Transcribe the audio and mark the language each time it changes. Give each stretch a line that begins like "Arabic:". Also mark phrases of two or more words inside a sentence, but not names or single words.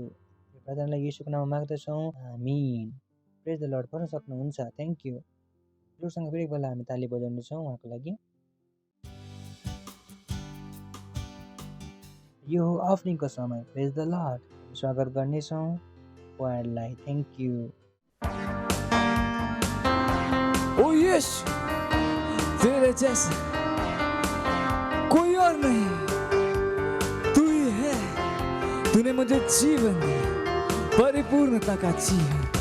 Nepali: प्रार्थनालाई येशूको नाममा माग्दछौँ, आमीन।
English: praise the Lord
Nepali: गर्न सक्नुहुन्छ।
English: thank you.
Nepali: जोडसँग फेरि एकपल्ट हामी ताली बजाउनेछौँ उहाँको लागि। यो हो अफरिङको समय।
English: praise the Lord.
Nepali: स्वागत गर्नेछौँ उहाँहरूलाई।
English: thank you. oh yes,
Hindi: तेरे जैसा कोई और नहीं, तू ही है। तूने मुझे जीवन दिया, परिपूर्णता का जीवन।